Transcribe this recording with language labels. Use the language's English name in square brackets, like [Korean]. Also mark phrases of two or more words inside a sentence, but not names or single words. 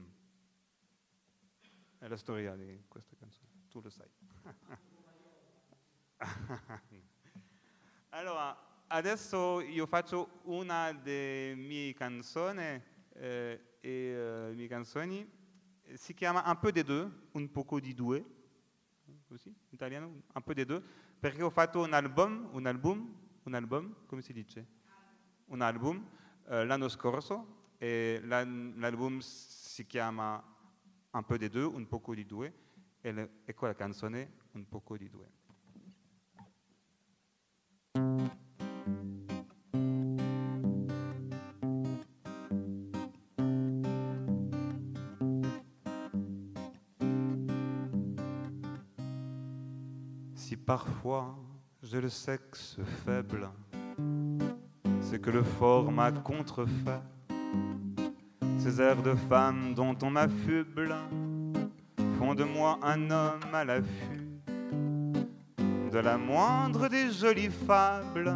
[Italian] È la storia di questa canzone, tu lo sai. Allora, adesso io faccio una delle mie canzoni. Le mie canzoni si chiama Un peu des deux, un poco di due, così, in italiano, un peu des deux, perché ho fatto un album, come si dice? Un album l'anno scorso e l'album si chiama Un peu des deux, un poco di due, e ecco la canzone Un poco di due. [French] Si parfois j'ai le sexe faible, c'est que le fort m'a contrefait. Ces airs de femme dont on m'affuble font de moi un homme à l'affût de la moindre des jolies fables.